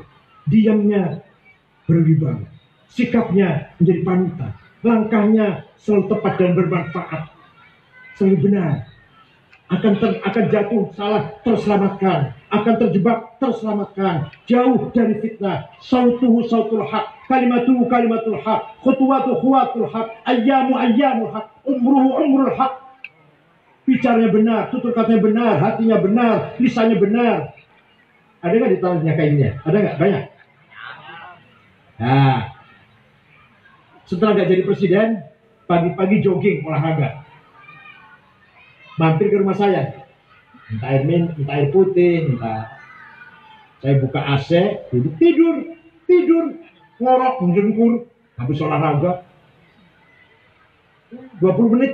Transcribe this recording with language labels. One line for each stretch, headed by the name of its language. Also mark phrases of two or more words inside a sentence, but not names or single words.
Indonesian: Diamnya berwibawa. Sikapnya menjadi panutan. Langkahnya selalu tepat dan bermanfaat. Selalu benar. Akan jatuh salah, terselamatkan. Akan terjebak, terselamatkan. Jauh dari fitnah.
Arabic: صوته صوت الحق. كلمته كلمة الحق خطواته خطوات الحق. أيامه أيام الحق عمره عمر الحق.
Indonesian: Bicaranya benar, tutur katanya benar, hatinya benar, lisannya benar. Ada nggak di tangannya kayak gini? Ada nggak? Banyak. Nah, setelah nggak jadi presiden, pagi-pagi jogging, olahraga. Mampir ke rumah saya, minta air putih, minta saya buka AC, duduk tidur, ngorok, menjengkur, habis olahraga, 20 menit.